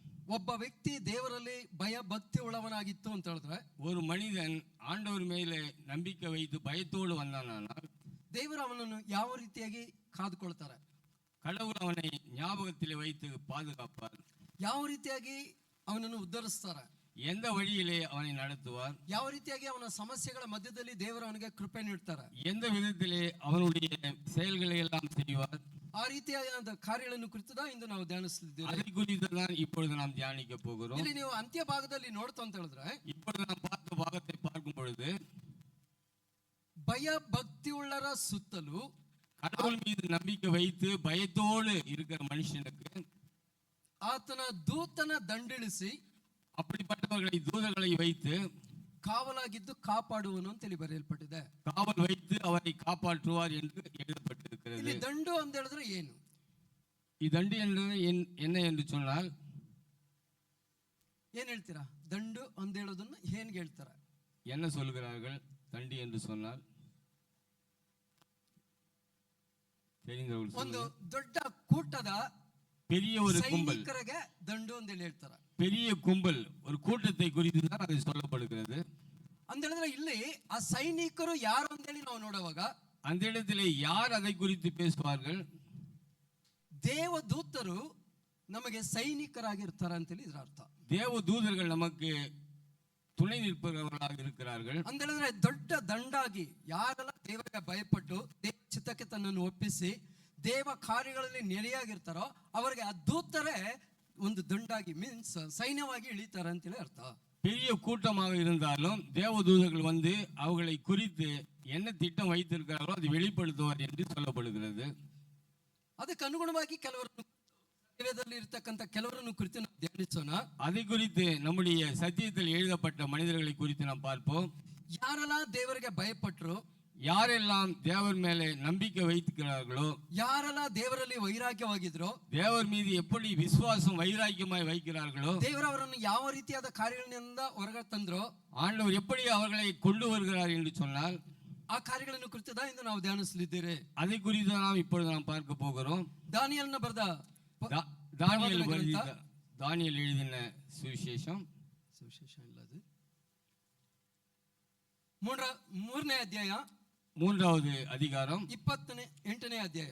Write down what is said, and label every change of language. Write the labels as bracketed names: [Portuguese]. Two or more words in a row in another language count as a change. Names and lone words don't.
[Kannada] ಒಬ್ಬ ವ್ಯಕ್ತಿ ದೇವರಲ್ಲಿ ಭಯ ಭಕ್ತಿ ಉಳ್ಳವನಾಗಿತ್ತು ಅಂತ ಹೇಳಿದ್ರೆ, [Tamil] ஒரு மனிதன் ஆண்டவர் மேலே நம்பிக்கை வைத்து பயத்தோடு வந்தானால் [Kannada] ದೇವರು ಅವನನ್ನು ಯಾವ ರೀತಿಯಾಗಿ ಕಾದುಕೊಳ್ತಾರೆ? [Tamil] கடவுள் அவனை ஞாபகத்திலே வைத்து பாதுகாப்பார். [Kannada] ಯಾವ ರೀತಿಯಾಗಿ ಅವನನ್ನು ಉದ್ಧರಿಸ್ತಾರೆ? [Tamil] எந்த வழியிலே அவனை நடத்துவார்? [Kannada] ಯಾವ ರೀತಿಯಾಗಿ ಅವನ ಸಮಸ್ಯೆಗಳ ಮಧ್ಯದಲ್ಲಿ ದೇವರು ಅವನಿಗೆ ಕೃಪೆ ನೀಡ್ತಾರೆ? [Tamil] எந்த விதத்திலே அவனுடைய செயல்களை எல்லாம் செய்வார்? [Kannada] ಆ ರೀತಿಯಾದ ಕಾರ್ಯಗಳನ್ನು ಕುರಿತು ಇಂದು ನಾವು ಧ್ಯಾನಿಸಲಿದ್ದೇವೆ. [Tamil] அதை குறித்து தான் இப்பொழுது நாம் தியானிக்க போகிறோம். [Kannada] ಇಲ್ಲಿ ನೀವು ಅಂತ್ಯ ಭಾಗದಲ್ಲಿ ನೋಡ್ತಾ ಅಂತ ಹೇಳಿದ್ರೆ, [Tamil] இப்பொழுது நாம் பார்த்த பாகத்தை பார்க்கும் பொழுது [Kannada] ಭಯ ಭಕ್ತಿ ಉಳ್ಳರ ಸುತ್ತಲೂ [Tamil] கடவுள் மீது நம்பிக்கை வைத்து பயத்தோடு இருக்கிற மனுஷனுக்கு [Kannada] ಆತನ ದೂತನ ದಂಡಿಳಿಸಿ [Tamil] அப்படிப்பட்டவர்களை தூதர்களை வைத்து [Kannada] ಕಾವಲಾಗಿದ್ದು ಕಾಪಾಡುವನು ಅಂತೇಳಿ ಬರೆಯಲ್ಪಟ್ಟಿದೆ. [Tamil] காவல் வைத்து அவரை காப்பாற்றுவார் என்று எழுதப்பட்டிருக்கிறது. [Kannada] ಇಲ್ಲಿ ದಂಡು ಅಂತ ಹೇಳಿದ್ರೆ ಏನು? ಈ ದಂಡು ಎಂದರೆ என்ன ಎಂದು சொன்னால் ಏನ್ ಹೇಳ್ತೀರಾ? ದಂಡು ಅಂತ ಹೇಳೋದನ್ನ ಏನ್ಗೆ ಹೇಳ್ತಾರೆ? [Tamil] என்ன சொல்கிறார்கள் தண்டி என்று சொன்னால்? [Kannada] ಒಂದು ದೊಡ್ಡ ಕೂಟದ [Tamil] பெரிய ஒரு கும்பல் [Kannada] ದಂಡು ಅಂತ ಹೇಳ್ತಾರೆ. [Tamil] பெரிய கும்பல் ஒரு கூட்டத்தை குறித்து தான் அது சொல்லப்படுகிறது. [Kannada] ಅಂತ ಹೇಳಿದ್ರೆ ಇಲ್ಲಿ ಆ ಸೈನಿಕರು ಯಾರು ಅಂತ ಹೇಳಿ ನಾವು ನೋಡುವಾಗ [Tamil] அந்த இடத்திலே யார் அதை குறித்து பேசுவார்கள்? [Kannada] ದೇವದೂತರು ನಮಗೆ ಸೈನಿಕರಾಗಿರ್ತಾರೆ ಅಂತೇಳಿ ಇದರ ಅರ್ಥ. [Tamil] தேவதூதர்கள் நமக்கு துணை நிற்பவர்களாக இருக்கிறார்கள். [Kannada] ಅಂತ ಹೇಳಿದ್ರೆ ದೊಡ್ಡ ದಂಡಾಗಿ ಯಾರೆಲ್ಲ ದೇವರಿಗೆ ಭಯಪಟ್ಟು ದೇವ ಚಿತ್ತಕ್ಕೆ ತನ್ನನ್ನು ಒಪ್ಪಿಸಿ ದೇವ ಕಾರ್ಯಗಳಲ್ಲಿ ನೆಲೆಯಾಗಿರ್ತಾರೋ ಅವರಿಗೆ ಆ ದೂತರೇ ಒಂದು ದಂಡಾಗಿ ಮೀನ್ಸ್ ಸೈನ್ಯವಾಗಿ ಇಳಿತಾರೆ ಅಂತೇಳಿ ಅರ್ಥ. [Tamil] பெரிய கூட்டமாக இருந்தாலும் தேவதூதர்கள் வந்து அவர்களை குறித்து என்ன திட்டம் வைத்திருக்கிறார்களோ அதை வெளிப்படுத்துவார் என்று சொல்லப்படுகிறது. [Kannada] ಅದಕ್ಕೆ ಅನುಗುಣವಾಗಿ ಕೆಲವರನ್ನು ಇರತಕ್ಕಂತ ಕೆಲವರನ್ನು ಕುರಿತು ನಾವು ಧ್ಯಾನಿಸೋಣ. [Tamil] அதை குறித்து நம்முடைய சத்தியத்தில் எழுதப்பட்ட மனிதர்களை குறித்து நாம் பார்ப்போம். [Kannada] ಯಾರೆಲ್ಲ ದೇವರಿಗೆ ಭಯಪಟ್ಟರು, [Tamil] யாரெல்லாம் தேவர் மேலே நம்பிக்கை வைக்கிறார்களோ, [Kannada] ಯಾರೆಲ್ಲ ದೇವರಲ್ಲಿ ವೈರಾಗ್ಯವಾಗಿದ್ರು, [Tamil] தேவர் மீது எப்படி விசுவாசம் வைராக்கியமாய் வைக்கிறார்களோ, [Kannada] ದೇವರು ಅವರನ್ನು ಯಾವ ರೀತಿಯಾದ ಕಾರ್ಯಗಳಿಂದ ಹೊರಗೆ ತಂದ್ರು, [Tamil] ஆண்டவர் எப்படி அவர்களை கொண்டு வருகிறார் என்று சொன்னால் [Kannada] ಆ ಕಾರ್ಯಗಳನ್ನು ಕುರಿತು ಇಂದು ನಾವು ಧ್ಯಾನಿಸಲಿದ್ದೇವೆ. [Tamil] அதை குறித்து நாம் இப்பொழுது நாம் பார்க்க போகிறோம். [Kannada] ದಾನಿಯೇಲನ ಬರೆದ [Tamil] தானியேல் எழுதின சுவிசேஷம் [Kannada] ಇಲ್ಲ ಅದು ಮೂರನೇ ಅಧ್ಯಾಯ [Tamil] 3வது அதிகாரம் [Kannada] 28ನೇ ಅಧ್ಯಾಯ